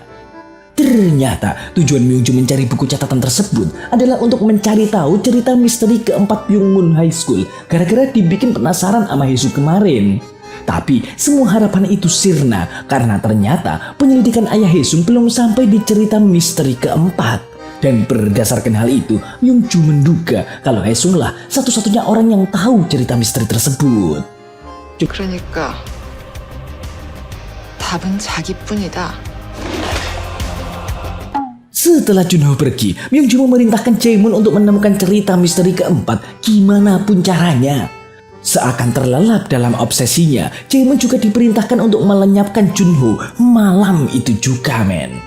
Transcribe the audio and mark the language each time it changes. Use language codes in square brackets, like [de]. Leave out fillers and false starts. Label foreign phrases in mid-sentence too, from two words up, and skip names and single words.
[id] Ternyata tujuan Myungju mencari buku catatan tersebut adalah untuk mencari tahu cerita misteri keempat Byungmun High School gara-gara dibikin penasaran sama Haesung kemarin. Tapi semua harapan itu sirna karena ternyata penyelidikan ayah Haesung belum sampai di cerita misteri keempat. Dan berdasarkan hal itu, Myungju menduga kalau Haesung lah satu-satunya orang yang tahu cerita misteri tersebut. [ko] 그러니까 답은 자기뿐이다. [id] Setelah Junho pergi, Myungju memerintahkan Jaemun untuk menemukan cerita misteri keempat gimana pun caranya. Seakan terlelap dalam obsesinya, Jaemun juga diperintahkan untuk melenyapkan Junho malam itu juga, men.